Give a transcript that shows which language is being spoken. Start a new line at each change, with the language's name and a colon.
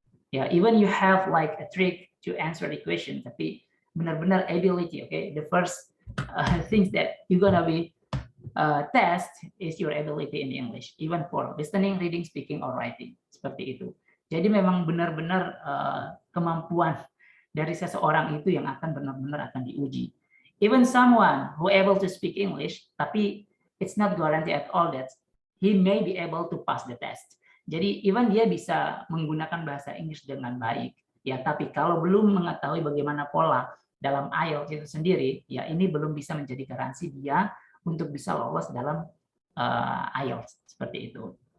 English: Ya, even you have like a trick to answer the question,
Indonesian: tapi benar-benar
English: ability, the first things that you're gonna be test is your ability in English, even for listening, reading, speaking, or writing,
Indonesian: seperti itu. Jadi memang benar-benar kemampuan dari seseorang itu yang akan benar-benar akan diuji.
English: Even someone who able to speak English, tapi it's not guarantee at all that he may be able to pass the test.
Indonesian: Jadi even dia bisa menggunakan bahasa Inggris dengan baik, ya, tapi kalau belum mengetahui bagaimana pola dalam IELTS itu sendiri, ya ini belum bisa menjadi garansi dia untuk bisa lolos dalam IELTS seperti itu.